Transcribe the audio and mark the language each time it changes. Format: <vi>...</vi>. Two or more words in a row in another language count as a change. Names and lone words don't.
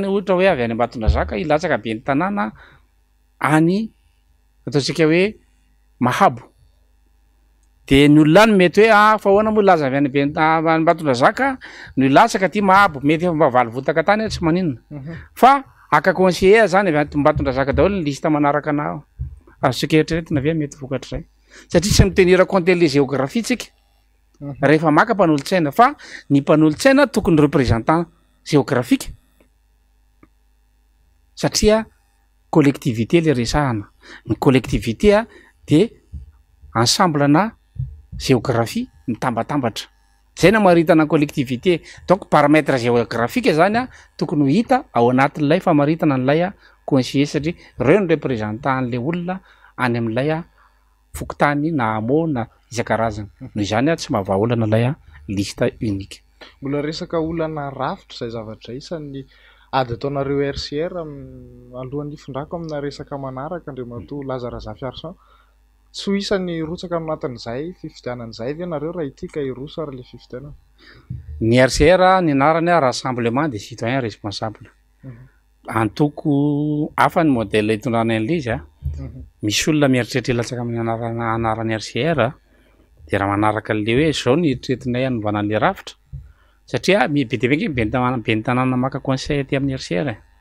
<mg>ohatra hoe avy any Ambatondrazaka ilatsaka be ny tanàna any ataotsika hoe Mahabo de ny olona any mety hoe fa ahoana moa laza avy any be Ambatondrazaka no ilatsaka ty Mahabo mety efa mba valy votaka tany tsy maninona fa aka conseiller zany avy any Ambatondrazaka daholo ny lista manaraka anao azotsika eritreretina avy mety vokatra zay satria tsy mitenir</mg> <fr>compte le géographie</fr> <mg>tsika rehefa maka mpanolotsaina fa ny mpanolotsaina tokony</mg> <fr>représentant géographique</fr> <mg>satria collectivité le resahana ny collectivité a de ensemble na géographie mitambatambatra zay na maritana collectivité</mg> <fr>donc paramètre géographique</fr> <mg>zany a tokony ho hita ao anatin'ilay famaritana n'ilay a conseiller satria reo ny représentant an'le olona any amin'ilay a fokotany na amo na isan-karazany noho izany a tsy mahavaha olana lay a lista unique mbola resaka olana rafitra zay zavatra isan'ny ady ataonareo RCR alohan'ny ifondrako amina resaka manaraka andriamatoa Lazara Zafiarson tsy ho isan'ny rotsaka anatin'izay fifidianan'izay ve nareo raha itika iroso ary le fifidianana ny RCR ny anarany a rassemblement des citoyens responsables antoko hafa ny modèle hitondrana an'ilay izy a. Misy olona mieritreritra ilatsaka amin'ny anarany RCR de raha manaraka an'le hoe zao ny eritreretinay hanovana an'le rafitra satria be dia be ben'ny tanàna maka conseil aty amin'ny RCR.</mg>